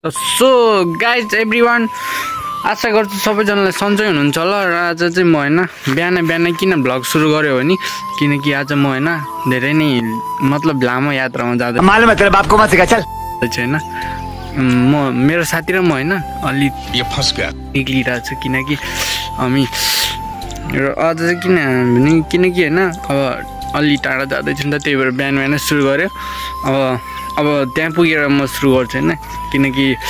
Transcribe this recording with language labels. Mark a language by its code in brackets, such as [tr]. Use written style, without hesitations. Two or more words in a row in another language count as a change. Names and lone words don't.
[en] so guys everyone [ne] आशा गर्छु सबैजनालाई सन्चै हुनुहुन्छ होला र आज चाहिँ म हैन बिहान किन भ्लग सुरु गर्यो भने किनकि आज म हैन धेरै नै मतलब लामो यात्रामा जाँदै [hi] मालुम है तेरे बाप को मत सिखा चल [ne] छैन म मेरो साथी र म हैन अलि यो फस गयो निक्लिरहेको छु किनकि हामी र आज चाहिँ किनकि हैन अब अलि टाढा जाँदैछु नि त त्यही भएर बिहान सुरु गर्यो अब त्यहाँ पुगेर म सुरु गर्छु हैन किनकि